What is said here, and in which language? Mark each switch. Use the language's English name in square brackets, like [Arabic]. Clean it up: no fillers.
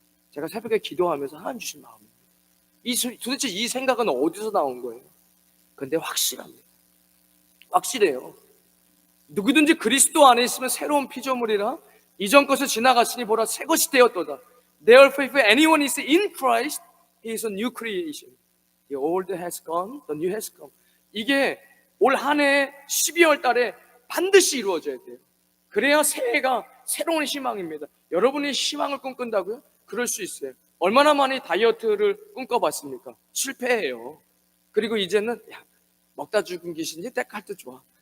[Korean] 제가 새벽에 기도하면서 하나님 주신 마음입니다. 도대체 이 생각은 어디서 나온 거예요? 근데 확실합니다. 확실해요. 누구든지 그리스도 안에 있으면 새로운 피조물이라 이전 것을 지나갔으니 보라 새 것이 되었도다. [English] Therefore if anyone is in Christ, he is a new creation. The old has gone, the new has come. [Korean] 이게 올 한 해 12월 달에 반드시 이루어져야 돼요. 그래야 새해가 새로운 희망입니다. 여러분이 희망을 꿈꾼다고요? 그럴 수 있어요. 얼마나 많이 다이어트를 꿈꿔봤습니까? 실패해요. 그리고 이제는 먹다 죽은 귀신이 데카르트 좋아.